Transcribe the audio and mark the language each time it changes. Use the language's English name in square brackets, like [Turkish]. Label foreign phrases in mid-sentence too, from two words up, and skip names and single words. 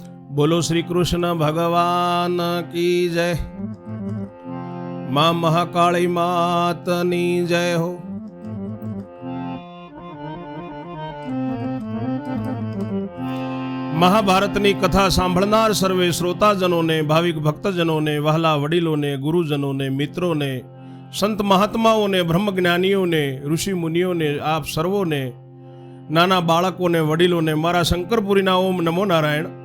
[Hindi] बोलो श्री कृष्ण भगवान की जय। [Gujarati] મા મહાકાળી માતની જય હો। મહાભારતની કથા સાંભળનાર સર્વે શ્રોતાજનોને, ભાવિક ભક્તજનોને, વહાલા વડીલોને, ગુરુજનોને, મિત્રોને, સંત મહાત્માઓને, બ્રહ્મજ્ઞાનીઓને, ઋષિ મુનિઓને, આપ સર્વોને, નાના બાળકોને, વડીલોને મારા શંકરપુરીના ઓમ નમો નારાયણ.